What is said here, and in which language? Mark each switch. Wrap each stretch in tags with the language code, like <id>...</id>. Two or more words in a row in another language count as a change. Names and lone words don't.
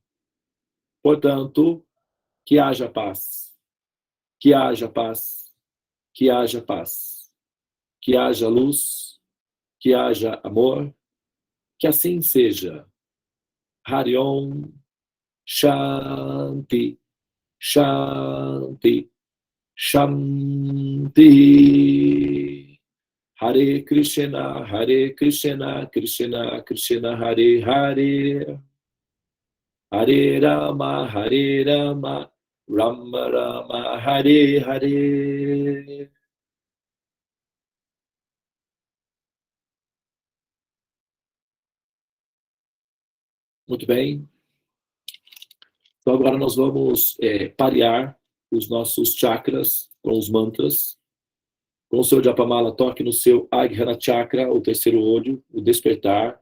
<pt>Portanto, que haja paz, que haja paz, que haja paz, que haja luz, que haja amor, que assim seja.</pt> <sa>हरि ॐ शान्तिः शान्तिः शान्तिः. हरे कृष्ण कृष्ण कृष्ण हरे हरे हरे राम राम राम हरे हरे.</sa> <pt>Muito bem. Então agora nós vamos parear os nossos chakras com os mantras. Com o seu Japamala, toque no seu</pt> <sa>आज्ञा चक्र,</sa> <pt>o terceiro olho, o despertar.</pt>